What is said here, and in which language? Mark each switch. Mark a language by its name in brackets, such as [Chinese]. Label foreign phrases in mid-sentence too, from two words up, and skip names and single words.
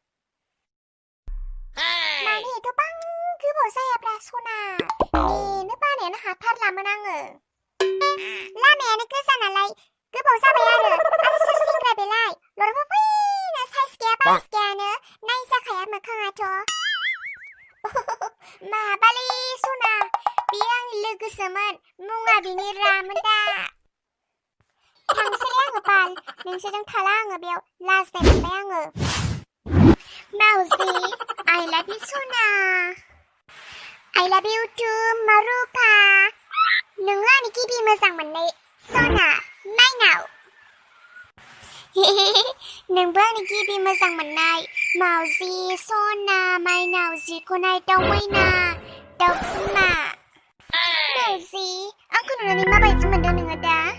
[Bodo] माने एथ'बां गोबाव जायाब्रा सना नेनो बानायानो हाथारलामोन आङो लामायानो गोजा नालाय गोबाव जाबाय आरो सोर सेंग्रा बेलाय लरबा फैनो साइस गैया बाइस गैयानो नायजाखाया मोखाङाथ' माबालै सना बेयो आंनि लोगोसोमोन मुङा बिनि रामोनदा थांसैलै आङो बाल नोंसोरजों थाला आङो बेयाव लाजिनाय मोनबाय आङो माउजि [English] I love you [Bodo] सना [English] I love you too [Bodo] मारुफा नोङो आंनि गिबि मोजां मोननाय सना माइनाव नोंबो आंनि गिबि मोजां मोननाय माउजि सना माइनाव जिखौ नाय दाउ मैना दाउ बिमा माउजि आंखौ नुनानै माबायदि मोनदों नोङो दा